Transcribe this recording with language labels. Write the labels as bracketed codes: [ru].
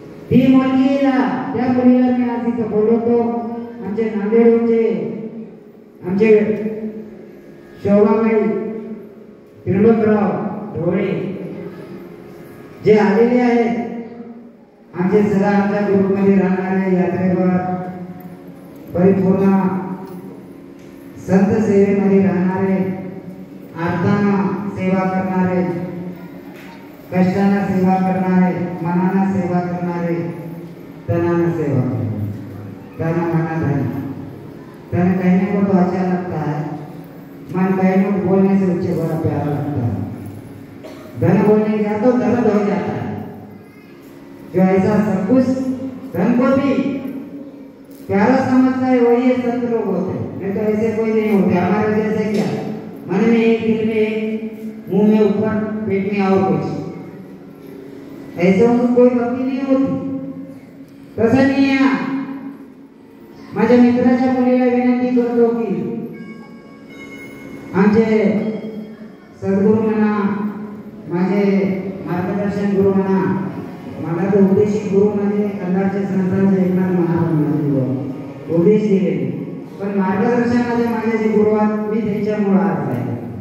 [mr] ती मुलगीला, त्या मुलीला मी आज इथं बोलवतो. आमचे नांदेडचे आमचे शोभाबाई त्रिलोकराव ढोळे जे आलेले आहेत, आमचे सदा आमच्या ग्रुपमध्ये राहणारे यात्रेवर, परिपूर्ण संत सेवेमध्ये राहणारे, अर्थानं सेवा करणारे, कष्टानं सेवा करणारे, मनानं सेवा करणारे, तनानं सेवा करणारे, तना मना धन. [hi] तन कहने को तो अच्छा लगता है, मन कहने को बोलने से उससे बड़ा प्यारा लगता है. धन बोलने गया तो दर्द हो जाता है. जो ऐसा सब कुछ धन को भी प्यारा समझता है वही ये संत लोग होते हैं, नहीं तो ऐसे कोई नहीं होते. हमारे जैसे क्या मन में एक, दिल में एक, मुंह में ऊपर, पेट में और कुछ, ऐसे उनको कोई भक्ति नहीं होती. [mr] तसं नाही आहे. माझ्या मित्राच्या मुलीला विनंती करतो की आमचे सद्गुरू म्हणा, माझे मार्गदर्शन गुरु म्हणा, मला तो उपदेशिक गुरु म्हणजे कंधारचे संतांचे एकनाथ महाराज उपदेश दिले, पण मार्गदर्शनाचे माझे जे गुरु आहेत मी त्यांच्यामुळे आज आहे.